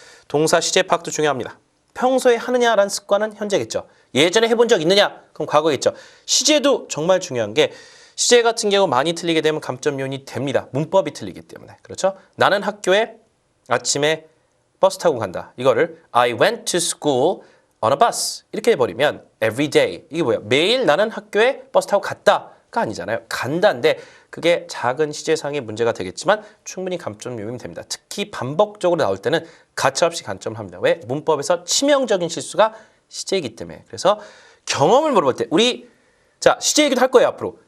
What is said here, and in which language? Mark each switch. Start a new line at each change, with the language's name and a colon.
Korean: 동사 시제 파악도 중요합니다. 평소에 하느냐라는 습관은 현재겠죠. 예전에 해본 적 있느냐? 그럼 과거겠죠. 시제도 정말 중요한 게 시제 같은 경우 많이 틀리게 되면 감점 요인이 됩니다. 문법이 틀리기 때문에. 그렇죠? 나는 학교에 아침에 버스 타고 간다. 이거를
English: I went to school on a bus
Korean: 이렇게 해버리면
English: every day
Korean: 이게 뭐야? 매일 나는 학교에 버스 타고 갔다가 아니잖아요. 간다인데 그게 작은 시제상의 문제가 되겠지만 충분히 감점 요인이 됩니다. 특히 반복적으로 나올 때는 가차없이 감점을 합니다. 왜? 문법에서 치명적인 실수가 시제이기 때문에. 그래서 경험을 물어볼 때 우리 자 시제 얘기도 할 거예요 앞으로.